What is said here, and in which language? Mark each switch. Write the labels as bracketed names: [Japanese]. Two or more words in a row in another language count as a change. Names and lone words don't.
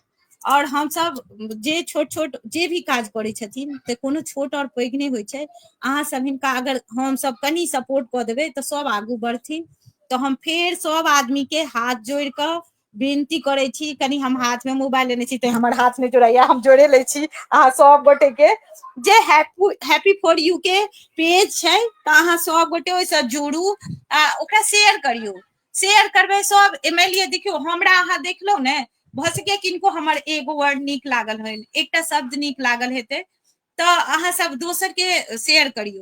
[Maithili] और हम सब जे छोट छोट जे भी काज करै छथिन, तऽ कोनो छोट और पैघ नहीं होइ छै, अहाँ सब हिनका अगर हम सब कनि सपोर्ट कऽ देबै तऽ सब आगू बढ़थिन। तो हम फेर सब आदमी के हाथ जोड़ कऽ विनती करै छी, कनि हम हाथ में मोबाइल लेने छी तऽ हमर हाथ नहीं जोड़ैया, हम जोड़े लै छी अहाँ सब गोटे के, जे हैप्पी फॉर यू के पेज छै तऽ अहाँ सब गोटे ओहिसँ जुड़ू, आ ओकरा शेयर करियौ। शेयर करबै सब, मानि लिअ देखियौ हमरा अहाँ देखलहुँ ने, भऽ सकै किनको हमर एगो वर्ड नीक लागल है, एकटा शब्द नीक लागल हेतै, तऽ अहाँ सब दोसर के शेयर करियौ।